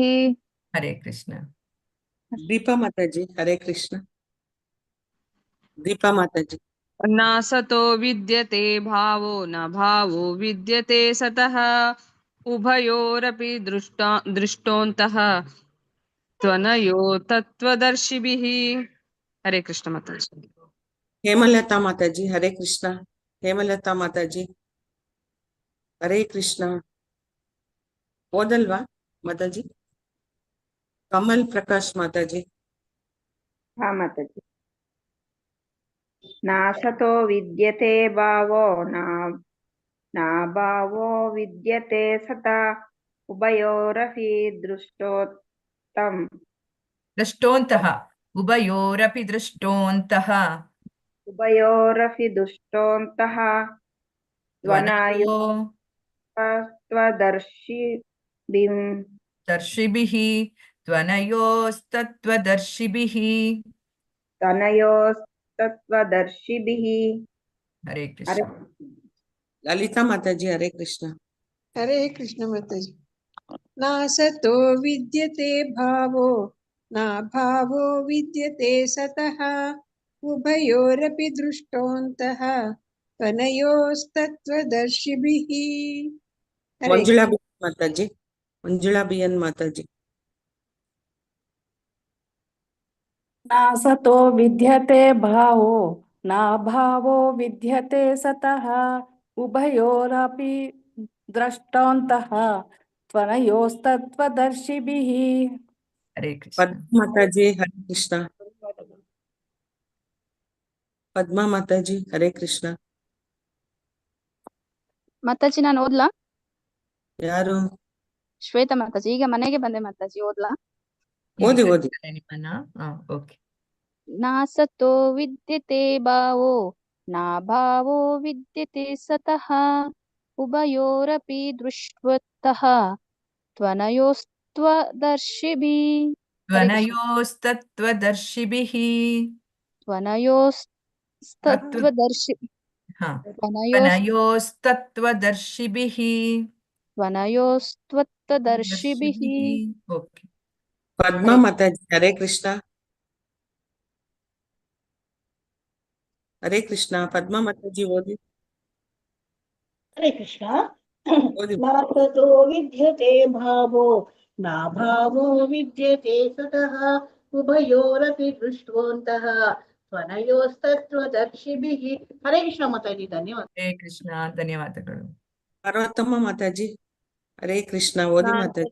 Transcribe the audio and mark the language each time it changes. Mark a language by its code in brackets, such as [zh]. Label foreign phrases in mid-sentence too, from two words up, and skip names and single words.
[kn] ಹರೇ ಕೃಷ್ಣ. ದೀಪಾ ಮಾತಾಜಿ ಹರೇ ಕೃಷ್ಣ. ದೀಪಾ ಮಾತಾಜಿ. [sa] न सतो विद्यते भावो न भावो विद्यते सतः उभयोरपि दृष्टोऽन्तः त्वनयो तत्त्वदर्शिभिः। [kn] हरे कृष्ण माताजी। ಹೇಮಲತಾ ಮಾತಾಜಿ ಹರೇ ಕೃಷ್ಣ. ಹೇಮಲತಾ ಮಾತಾಜಿ ಹರೇ ಕೃಷ್ಣ. ಓದಲ್ವಾ ಮಾತಾಜಿ? ಕಮಲ್ ಪ್ರಕಾಶ್ ಮಾತಾಜಿ. ಹಾ ಮಾತಾಜಿ. [sa] ನಾಸತೋ ವಿದ್ಯತೆ ಭಾವೋ ನಾ ಭಾವೋ ವಿದ್ಯತೆ ಸತಾ ಉಭಯೋರಪಿ दृष्टोऽन्तः उभयोरपि दृष्टोऽन्तः दर्शिभिः त्वनयोस्तत्त्वदर्शिभिः। [kn] हरे कृष्ण. ಲಲಿತಾ ಮಾತಾಜಿ ಹರೇ ಕೃಷ್ಣ. हरे कृष्ण माताजी। [sa] न सतो विद्यते भावो न भावो विद्यते सतः उभयोरपि दृष्टोऽन्तः त्वनयोस्तत्त्वदर्शिभिः। [kn] हरे ಮಂಜುಳಾ ಬಿಎನ್ ಮಾತಾಜಿ. ಮಂಜುಳಾ ಬಿಎನ್ ಮಾತಾಜಿ. [sa] न सतो विद्यते भावो न भावो विद्यते सतः उभयोरपि दृष्टोऽन्तः त्वनयोस्तत्त्वदर्शिभिः। [kn] हरे कृष्ण. ಪದ್ಮಾ ಮಾತಾಜಿ ಹರೇ ಕೃಷ್ಣ. ಪದ್ಮಾ ಮಾತಾಜಿ ಹರೇ ಕೃಷ್ಣ. ಮಾತಾಜಿ ನಾನು ಓದ್ಲಾ? ಯಾರು? ಶ್ವೇತಾ ಮಾತಾಜಿ. ಈಗ ಮನೆಗೆ ಬಂದೆ ಮಾತಾಜಿ, ಓದ್ಲಾ? ಓದಿ ಓದಿ. ನಿಮ್ಮನ್ನ ಓಕೆ. [sa] ನಾಸತೋ ವಿದ್ಯತೆ ಭಾವೋ ನಾ ಭಾವೋ ವಿದ್ಯತೆ ಸತಃ ಉಭಯೋರಪಿ ದೃಷ್ಟಃ ತ್ವನಯೋಸ್ತತ್ತ್ವದರ್ಶಿಭಿಃ. त्वनयोस्तत्त्वदर्शिभिः त्वनयोस्तत्त्वदर्शिभिः. [kn] ओके. ಪದ್ಮಾ ಮಾತಾಜಿ ಹರೇ ಕೃಷ್ಣ. ಹರೇ ಕೃಷ್ಣ. ಪದ್ಮಾ ಮಾತಾಜಿ ಓದಿ. हरे कृष्ण। ಓದಿ. [sa] न ततो विद्यते भावो न भावो विद्यते सतः उभयोरपि दृष्टोऽन्तः त्वनयोस्तत्त्वदर्शिभिः। [kn] हरे कृष्ण माताजी, धन्यवाद। हरे कृष्ण ಧನ್ಯವಾದಗಳು. ಪಾರ್ವತಮ್ಮ ಮಾತಾಜಿ ಹರೇ ಕೃಷ್ಣ. ಓದಿ ಮಾತಾಜಿ.